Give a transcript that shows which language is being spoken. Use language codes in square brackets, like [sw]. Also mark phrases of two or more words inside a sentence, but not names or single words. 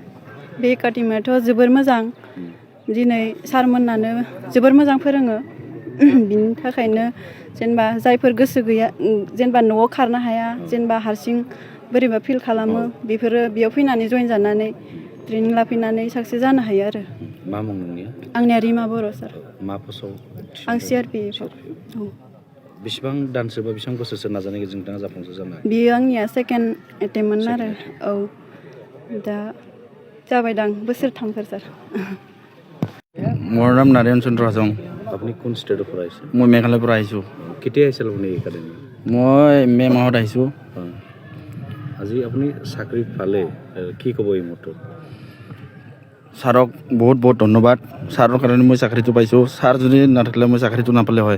[brx] बे एकाडेमियाथ' जोबोर मोजां दिनै सारमोनानो जोबोर मोजां फोरोङो बिनि थाखायनो जेनेबा जायफोर गोसो गैया जेनेबा न'आव खारनो हाया जेनेबा हारसिं बोरैबा फिल खालामो बेफोरो बेयाव फैनानै जइन जानानै ट्रेनिं लाफैनानै साक्सेस जानो हायो आरो मा मुं नोंनिया आंनिया रिमा बर' सार मा पस्टआव आं CRPFआव बेसेबां दानसो बा बेसेबां बोसोरसो नाजानायनि गेजेरजों नोंथाङा जाफुंसार जानो हायो बियो आंनिया [en] second attempt [brx] आरो औ दा जाबायदां बोसोरथामफोर सार [as] মোৰ নাম নাৰায়ণ চন্দ্ৰ হাজং আপুনি কোন ষ্টেটৰ পৰা আহিছে মই মেঘালয়ৰ পৰা আহিছোঁ কেতিয়া আহিছিল আপুনি একাডেমি মই মে মাহত আহিছোঁ আজি আপুনি চাকৰি পালে কি ক'ব এই মুহূৰ্তত ছাৰক বহুত বহুত ধন্যবাদ ছাৰৰ কাৰণে মই চাকৰিটো পাইছোঁ ছাৰ যদি নাথাকিলে মই চাকৰিটো নাপালে হয়